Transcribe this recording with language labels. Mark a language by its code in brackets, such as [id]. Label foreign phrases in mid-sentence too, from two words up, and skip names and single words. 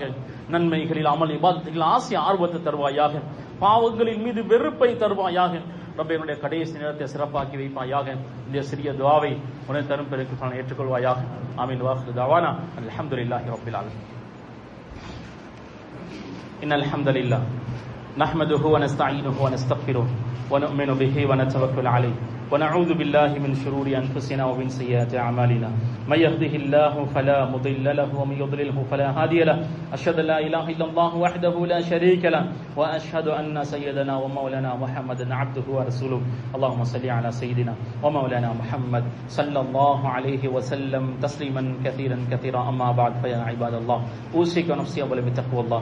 [ta] நன்மைகளில் அமல் இபாதத்தில் ஆசை ஆர்வத்தை தருவாயாக. பாவங்களின் மீது வெறுப்பை தருவாயாக. ரப்பே, என்னுடைய கடைசி நேரத்தை சிறப்பாக்கி வைப்பாயாக. இந்த சிறிய துஆவை உன்னை தரும் பெருக்கு ஏற்றுக்கொள்வாயாக. ஆமீன். [ar] وآخر دعوانا الحمد لله رب العالمين. إن الحمد لله نحمده ونستعينه ونستغفره ونؤمن به ونتوكل عليه ونعوذ بالله من شرور أنفسنا ومن سيئات أعمالنا من يهده الله فلا مضل له ومن يضلله فلا هادي له أشهد أن لا إله إلا الله وحده لا شريك له وأشهد أن سيدنا ومولانا محمدا عبده ورسوله اللهم صل على سيدنا ومولانا محمد صلى الله عليه وسلم تسليما كثيرا كثيرا أما بعد فيا عباد الله أوصيكم ونفسي أولا بتقوى الله.